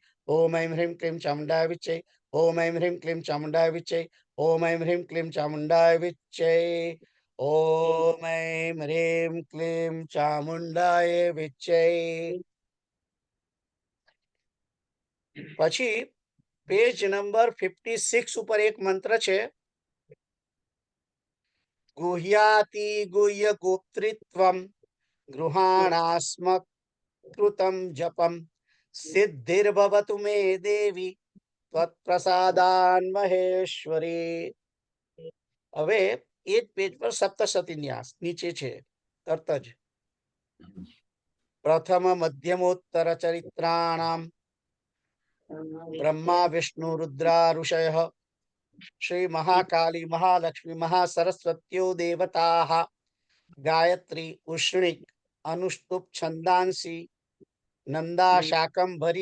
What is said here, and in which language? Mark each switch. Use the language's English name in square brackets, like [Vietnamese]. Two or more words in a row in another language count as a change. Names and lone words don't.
[Sanskrit] ओम ऐं ह्रीं क्लीं चामुण्डाय विच्चे, ओम ऐं ह्रीं क्लीं चामुण्डाय विच्चे, ओम ऐं ह्रीं क्लीं चामुण्डाय विच्चे, ओम ऐं ह्रीं क्लीं चामुण्डाय विच्चे। [Gujarati] પછી પેજ નંબર 56 ઉપર એક મંત્ર છે, [Sanskrit] ગુહ્યાતિ ગુહ્ય ગોપ્તૃત્વમ ગૃહાણાસ્મકૃતમ જપમ સિદ્ધિર્ભવતુ મે દેવી ત્વત્પ્રસાદાન મહેશ્વરી। [Gujarati] હવે એ જ પેજ પર સપ્તશતી ન્યાસ નીચે છે તરત જ, [Sanskrit] પ્રથમ મધ્યમોત્તર ચરિત્રાણામ ब्रह्मा विष्णु रुद्रा ऋषयः श्री महाकाली महालक्ष्मी महासरस्वत्यो देवताः गायत्री उष्णिक अनुष्टुप छंदांसी नंदा शाकंभरी